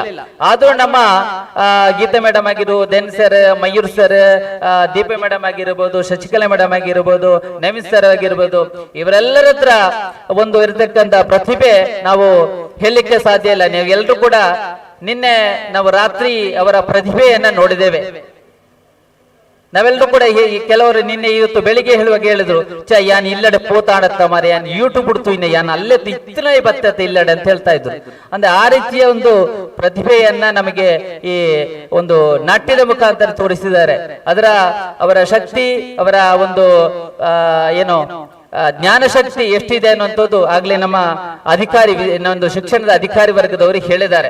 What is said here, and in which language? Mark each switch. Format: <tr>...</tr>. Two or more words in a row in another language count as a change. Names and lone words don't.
<kn>ಆದ್ರೂ ನಮ್ಮ ಗೀತಾ ಮೇಡಮ್ ಆಗಿರ್ಬೋದು, ದೆನ್ ಸರ್, ಮಯೂರ್ ಸರ್, ದೀಪ ಮೇಡಮ್ ಆಗಿರ್ಬೋದು, ಶಶಿಕಲಾ ಮೇಡಮ್ ಆಗಿರ್ಬೋದು, ನವೀನ್ ಸರ್ ಆಗಿರ್ಬೋದು, ಇವರೆಲ್ಲರ ಹತ್ರ ಒಂದು ಇರತಕ್ಕಂತ ಪ್ರತಿಭೆ ನಾವು ಹೇಳಲಿಕ್ಕೆ ಸಾಧ್ಯ ಇಲ್ಲ. ನೀವು ಎಲ್ರು ಕೂಡ ನಿನ್ನೆ ನಾವು ರಾತ್ರಿ ಅವರ ಪ್ರತಿಭೆಯನ್ನ ನೋಡಿದ್ದೇವೆ. ನಾವೆಲ್ಲರೂ ಕೂಡ ಕೆಲವರು ನಿನ್ನೆ ಇವತ್ತು ಬೆಳಿಗ್ಗೆ ಹೇಳುವಾಗ ಹೇಳಿದ್ರು,</kn> <tcy>ಯಾನ್ ಇಲ್ಲಡೆ ಪೋತಾಡತ್ತ ಮಾರೆ, ಯಾನ್ ಯೂಟ್ಯೂಬ್ ಬಿಡ್ತು ಇನ್ನ ಯಾನ್ ಅಲ್ಲೇ ಇತ್ತನೇ ಬತ್ತತೆ ಇಲ್ಲಡೆ ಅಂತ ಹೇಳ್ತಾ ಇದ್ರು.</tcy> <kn>ಅಂದ್ರೆ ಆ ರೀತಿಯ ಒಂದು ಪ್ರತಿಭೆಯನ್ನ ನಮಗೆ ಈ ಒಂದು ನಾಟ್ಯದ ಮುಖಾಂತರ ತೋರಿಸಿದ್ದಾರೆ. ಅವರ ಶಕ್ತಿ, ಅವರ ಒಂದು ಏನು ಜ್ಞಾನ ಶಕ್ತಿ ಎಷ್ಟಿದೆ ಅನ್ನುವಂಥದ್ದು ಆಗ್ಲೇ ನಮ್ಮ ಅಧಿಕಾರಿ, ಒಂದು ಶಿಕ್ಷಣದ ಅಧಿಕಾರಿ ವರ್ಗದವರು ಹೇಳಿದ್ದಾರೆ.</kn>